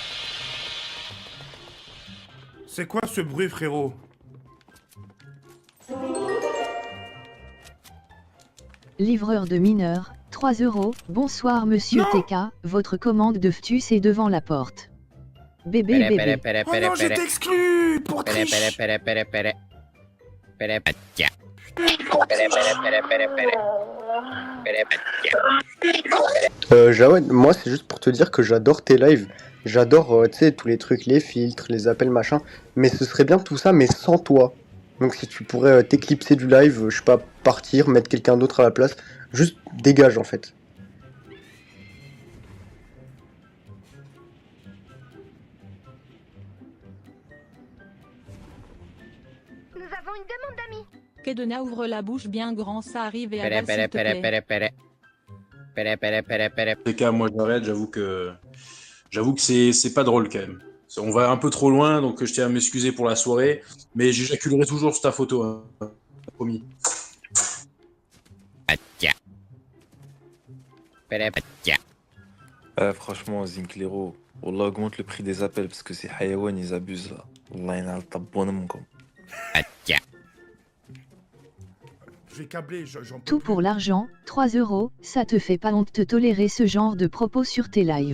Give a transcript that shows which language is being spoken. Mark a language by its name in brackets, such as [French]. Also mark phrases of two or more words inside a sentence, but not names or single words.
[French] C'est quoi ce bruit, frérot? livreur de mineurs, 3 €. Bonsoir monsieur Non. TK, votre commande de ftus est devant la porte. Bébé Pere, bébé. pere, pere, Oh pere, non, je pere. t'exclus pour Pere, triche. pere, pere, pere, pere. Pere, patia. Pere, pere, pere, pere, pere. Pere, patia. Jawed, moi c'est juste pour te dire que j'adore tes lives. J'adore, tu sais, tous les trucs, les filtres, les appels, machin. Mais ce serait bien tout ça, mais sans toi. Donc si tu pourrais t'éclipser du live, je sais pas, partir, mettre quelqu'un d'autre à la place, juste dégage en fait. Nous avons une demande d'amis. Kedena ouvre la bouche bien grand, ça arrive et Pere, avale pere, s'il te pere, plaît. pere, pere. Pere, pere, pere, pere. TK, moi j'arrête, j'avoue que c'est pas drôle quand même. On va un peu trop loin, donc je tiens à m'excuser pour la soirée, mais j'éjaculerai toujours sur ta photo, hein. Promis. Patia. Pere, patia. Franchement, Zinclero, Wallah, augmente le prix des appels parce que ces hayawan, ils abusent là. Wallah, il y en a le Patia. Je vais câbler, j'en peux Tout plus. pour l'argent, 3 €. Ça te fait pas honte de tolérer ce genre de propos sur tes lives.